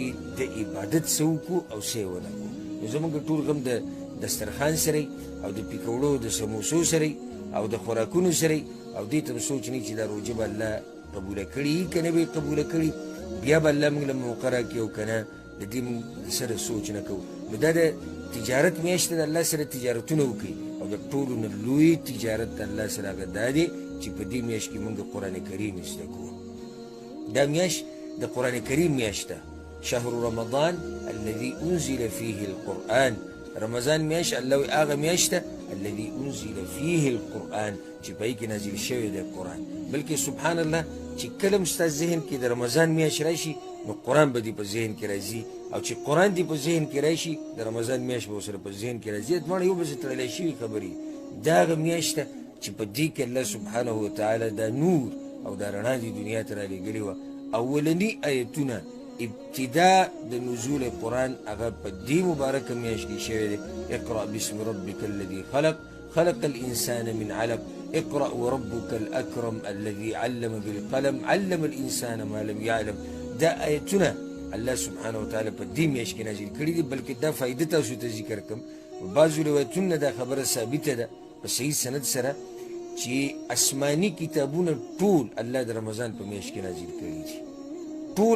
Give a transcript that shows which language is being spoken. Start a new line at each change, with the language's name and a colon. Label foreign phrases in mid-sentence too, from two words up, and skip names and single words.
Pashto: د عبادت څه وکړو او څه یې ونه کړو نو زموږ ټول غم د دسترخوان سره او د پیکوړو د سموسو سره او د خوراکونو سره او دې ته سوچ نه چې دا روژه به الله قبوله کړي که نه به یې قبوله کړي بیا به الله موږ له موقع راکړي او که نه د دې موږ سره سوچ نه کوو نو دا د تجارت میاشت د الله سره تجارتونه وکړي او د ټولو نه لوی تجارت د الله سره هغه دا دی چې په دې میاشت کې موږ قرآن کریم زده کوو دا میاشت د قرآن کریم میاشت ده
Arabic: شهر رمضان الذي انزل فيه القرآن
Pashto: رمضان میاشت الله وایي هغه میاشت ده
Arabic: الذي انزل فيه القرآن
Pashto: چې په هغې کې نازل شوی دی قرآن بلکې
Arabic: سبحان الله
Pashto: چې کله هم ستا ذهن کې د رمضان میاشت راشي نو قرآن به دې په ذهن کې راځي او چې قرآن دې په ذهن کې راشي د رمضان میاشت به ورسره په ذهن کې راځي دواړه یو بل سره تړلی شوي خبرې دا هغه میاشت ده چې په دې کې الله
Arabic: سبحانه وتعالی
Pashto: دا نور او دا رڼا دې دنیا ته رالیږلې وه اولني آیتونه ابتدا د نزول قرآن هغه په دې مبارکه میاشت کې شوی دی
Arabic: اقرأ باسم ربک الذي خلق خلق الإنسان من علق اقرأ وربك الأكرم الذي علم بالقلم علم الإنسان ما لم يعلم
Pashto: دا آیتونه الله سبحانه وتعالی په دې میاشت کې نازل کړي دي بلکې دا فایده تاسو ته ذکر کوم بعضو روایتونه دا خبره ثابته ده په صحیح سند سره چې آسماني کتابونه ټول الله د رمضان په میاشت کې نازل کړي دي ټول